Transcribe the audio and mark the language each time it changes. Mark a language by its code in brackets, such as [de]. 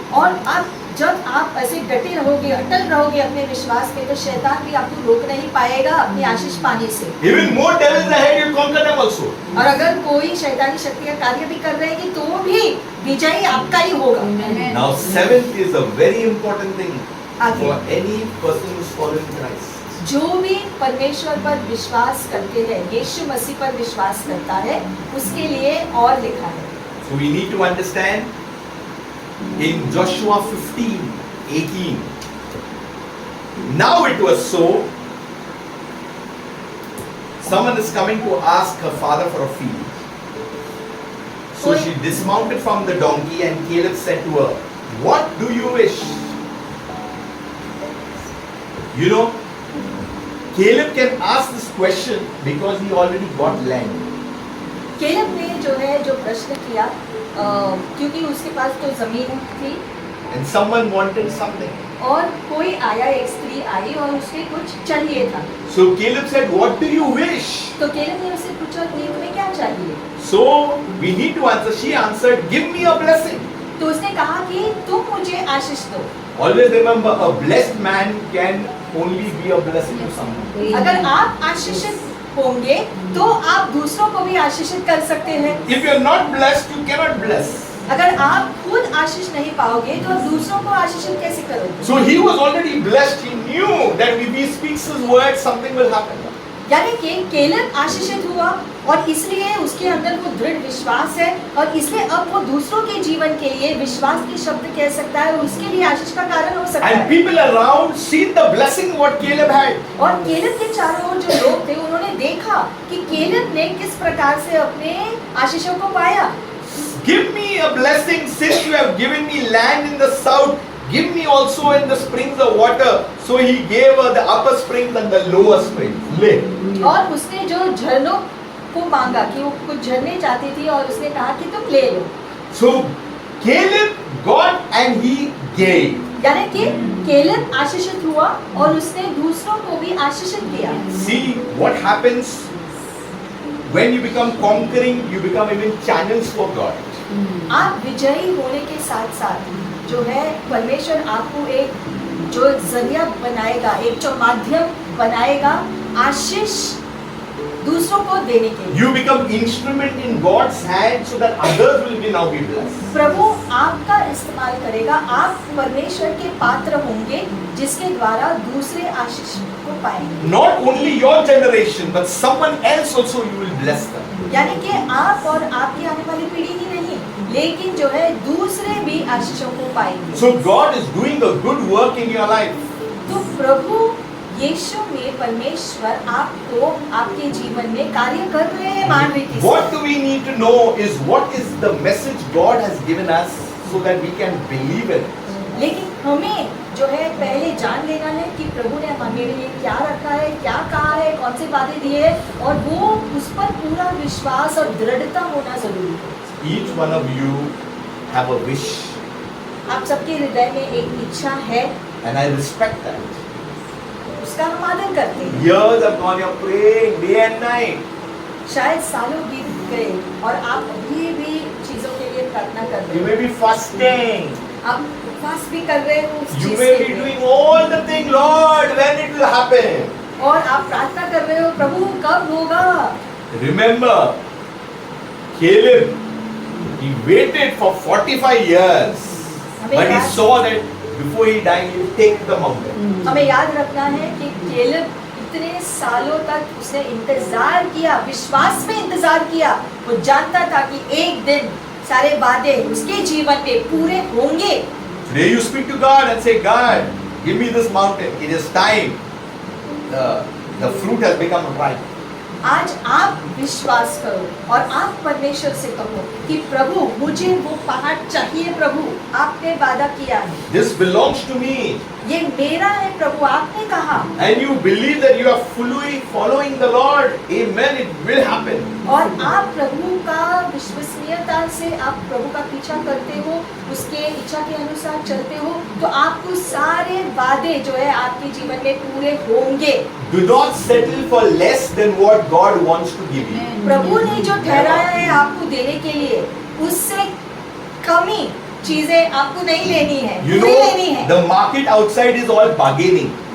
[hi] और आप जब आप ऐसे डटे रहोगे, अटल रहोगे अपने विश्वास पे, तो शैतान भी आपको रोक नहीं पाएगा अपनी आशीष पाने से। [en] Even more devils ahead, you conquer them also. [hi] और अगर कोई शैतानी शक्तियां कार्य भी कर रहेगी तो भी विजयी आपका ही होगा। [en] Now, seventh is a very important thing [hi] आगे [en] for any person who's following Christ. [hi] जो भी परमेश्वर पर विश्वास करते हैं, यीशु मसीह पर विश्वास करता है, उसके लिए और लिखा है। [en] So we need to understand in Joshua 15:18. Now it was so. Someone is coming to ask her father for a field. So she dismounted from the donkey and Caleb said to her, "What do you wish?" You know, Caleb can ask this question because he already got land. [hi] Caleb ने जो है जो प्रश्न किया, क्योंकि उसके पास तो जमीन थी [en] And someone wanted something. [hi] और कोई आया, एक स्त्री आई और उसके कुछ चाहिए था। [en] So Caleb said, "What do you wish?" [hi] तो केलेब ने उससे पूछा कि तुम्हें क्या चाहिए? [en] So we need to answer. She answered, "Give me a blessing." [hi] तो उसने कहा कि तुम मुझे आशीष दो। [en] Always remember, a blessed man can only be a blessing to someone. [hi] अगर आप आशीषित होंगे तो आप दूसरों को भी आशीषित कर सकते हैं। [en] If you are not blessed, you cannot bless. [hi] अगर आप खुद आशीष नहीं पाओगे तो आप दूसरों को आशीषित कैसे करोगे? [en] So he was already blessed. He knew that if he speaks his word, something will happen. [hi] यानी कि केलेब आशीषित हुआ और इसलिए उसके अंदर वो दृढ़ विश्वास है और इसलिए अब वो दूसरों के जीवन के लिए विश्वास के शब्द कह सकता है और उसके लिए आशीष का कारण हो सकता [en] And [hi] है। [en] people around seen the blessing what Caleb had. [hi] और केलेब के चारों ओर जो लोग थे उन्होंने देखा कि केलेब ने किस प्रकार से अपने आशीषों को पाया। [en] Give me a blessing since you have given me land in the south. Give me also in the springs of water. So he gave her the upper springs and the lower springs. Le. [hi] और उसने जो झरनों को मांगा कि वो कुछ झरने चाहती थी और उसने कहा कि तुम ले लो। [en] So Caleb got and he gave. [hi] यानी कि केलेब आशीषित हुआ और उसने दूसरों को भी आशीषित किया। [en] See what happens when you become conquering, you become even channels for God. [hi] आप विजयी होने के साथ साथ जो है परमेश्वर आपको एक जो जरिया बनाएगा, एक जो माध्यम बनाएगा आशीष दूसरों को देने के लिए। [en] You become instrument in God's hand so that others will be now be blessed. [hi] प्रभु आपका इस्तेमाल करेगा, आप परमेश्वर के पात्र होंगे जिसके द्वारा दूसरे आशीष को पाएंगे। [en] Not only your generation, but someone else also you will bless them. [hi] यानी कि आप और आपकी आने वाली पीढ़ी ही नहीं, लेकिन जो है दूसरे भी आशीषों को पाएंगे। [en] So God is doing a good work in your life. [hi] तो प्रभु यीशु में परमेश्वर आपको आपके जीवन में कार्य कर रहे हैं मान रीति से। [en] What do we need to know is what is the message God has given us so that we can believe it. [hi] लेकिन हमें जो है पहले जान लेना है कि प्रभु ने हमारे लिए क्या रखा है, क्या कहा है, कौन से वादे दिए हैं और वो उस पर पूरा विश्वास और दृढ़ता होना जरूरी है। [en] Each one of you have a wish [hi] आप सबके हृदय में एक इच्छा है, [en] and I respect that. [hi] उसका हम आदर करते हैं। [en] Years have gone, you're praying day and night. [hi] शायद सालों बीत गए और आप अभी भी चीजों के लिए प्रार्थना कर [en] You [hi] रहे [en] may be fasting. [hi] हो, आप उपवास भी कर रहे हो उस [en] You [hi] चीज [en] may [hi] के [en] be [hi] लिए। [en] doing all the things, Lord, when it will happen. [hi] और आप प्रार्थना कर रहे हो प्रभु कब होगा। [en] Remember, Caleb, he waited for 45 years, but he saw that before he died, he would take the mountain. [hi] हमें याद रखना है कि केलेब इतने सालों तक उसने इंतजार किया, विश्वास में इंतजार किया। वो जानता था कि एक दिन सारे वादे उसके जीवन में पूरे होंगे। [en] Today you speak to God and say, God, give me this mountain. It is time. The fruit has become ripe. [hi] आज आप विश्वास करो और आप परमेश्वर से कहो कि प्रभु मुझे वो पहाड़ चाहिए, प्रभु आपने वादा किया है, [en] This belongs to me. [hi] ये मेरा है प्रभु, आपने कहा। [en] And you believe that you are fully following the Lord. Amen. It will happen. [hi] और आप प्रभु का विश्वसनीयता से आप प्रभु का पीछा करते हो, उसके इच्छा के अनुसार चलते हो, तो आपको सारे वादे जो है आपके जीवन में पूरे होंगे। [en] Do not settle for less than what God wants to give you. [hi] प्रभु ने जो ठहराया है आपको देने के लिए, उससे कमी चीजें आपको नहीं लेनी है, [en] You [hi] पूरी लेनी [en] know, [hi] है। [en] the market outside is all bargaining.